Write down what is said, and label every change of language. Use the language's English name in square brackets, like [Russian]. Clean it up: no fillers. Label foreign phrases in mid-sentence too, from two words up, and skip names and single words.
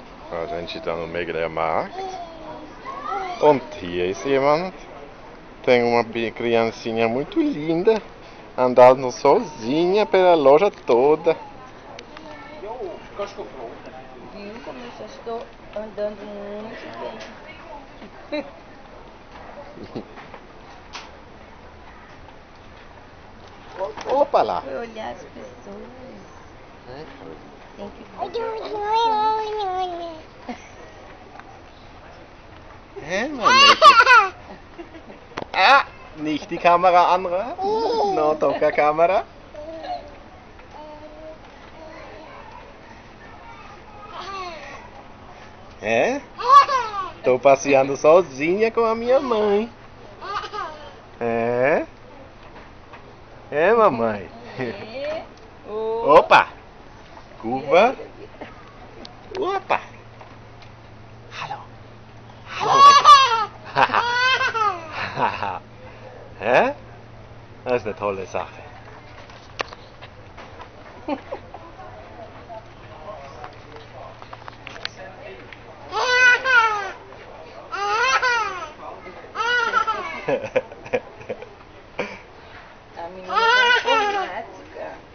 [Portuguese] A gente está no Mediamarkt. [German] Und hier ist jemand. [Portuguese] Tem uma criancinha muito linda andando sozinha pela loja toda. Viu como eu só estou andando muito bem? Opa lá! Foi olhar as pessoas. Tem que [German] Ah, nicht die Kamera anrühren. [Portuguese] No toca a câmera. É? Tô passeando sozinha com a minha mãe. É? É, mamãe? Opa! Curva. Opa! [German] Hallo. Hallo. Hä? Das ist eine tolle Sache. [Portuguese] A menina da informática.